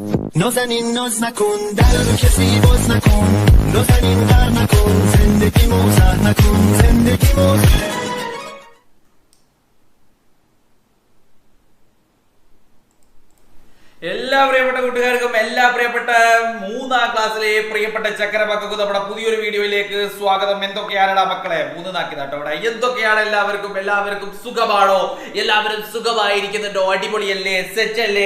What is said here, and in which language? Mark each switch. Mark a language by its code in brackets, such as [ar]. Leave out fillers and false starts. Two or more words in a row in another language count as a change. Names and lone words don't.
[fa] نازنین ناز نکن در رو کسی باز نکن نازنین غر نکن زندگی موزر نکن زندگی موزر [ml] എല്ലാ പ്രിയപ്പെട്ട കൂട്ടുകാർക്കും എല്ലാ പ്രിയപ്പെട്ട മൂന്നാം ക്ലാസ്സിലെ പ്രിയപ്പെട്ട ചക്കരമക്കൾക്കും നമ്മുടെ പുതിയൊരു വീഡിയോയിലേക്ക് സ്വാഗതം. എന്തൊക്കെയാണടാ മക്കളെ മൂന്നാക്കിയതാട്ടോ അവിടെ. എന്തൊക്കെയാണ് എല്ലാവർക്കും സുഖമാണോ? എല്ലാവരും സുഖമായിരിക്കുന്നുണ്ടോ? അടിപൊളിയല്ലേ? സെറ്റ് അല്ലേ?